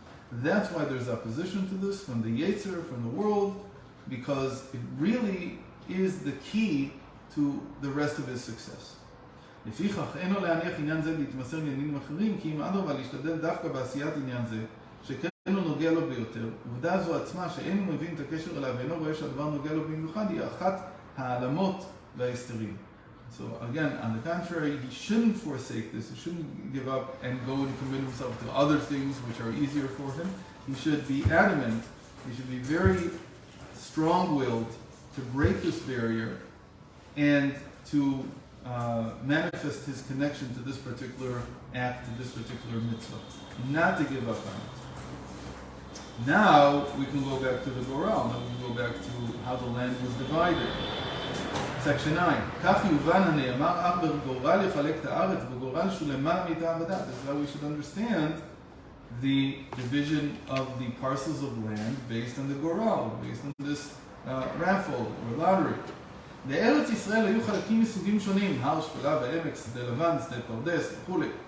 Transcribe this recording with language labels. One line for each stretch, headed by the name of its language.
English: That's why there's opposition to this from the Yetzer, from the world, because it really is the key to the rest of his success.
Hebrew: לפיכך, אין לו להניח עניין זה להתמסר לעניינים אחרים, כי אם אדרבה להשתדל דווקא בעשיית עניין זה, שכן הוא נוגע לו ביותר, עובדה זו עצמה שאין הוא מבין את הקשר אליו ואינו רואה שהדבר נוגע לו במיוחד, היא אחת העלמות וההסתרים.
English: So again, on the contrary, he shouldn't forsake this, he shouldn't give up and go and commit himself to other things which are easier for him. He should be adamant, he should be very strong-willed to break this barrier and to manifest his connection to this particular act, to this particular mitzvah, not to give up on it. Now we can go back to the Goral. Now we can go back to how the land was divided. Section 9.
Hebrew: כך יובן הנאמר, אך בגורל יחלק את הארץ, בגורל שהוא למעלה מטעם ודעת.
English: This is how we should understand the division of the parcels of land based on the Goral, based on this raffle or lottery.
Hebrew: לארץ ישראל היו חלקים מסוגים שונים, הר שפלה ועמק, שדה לבן, שדה פרדס וכו'.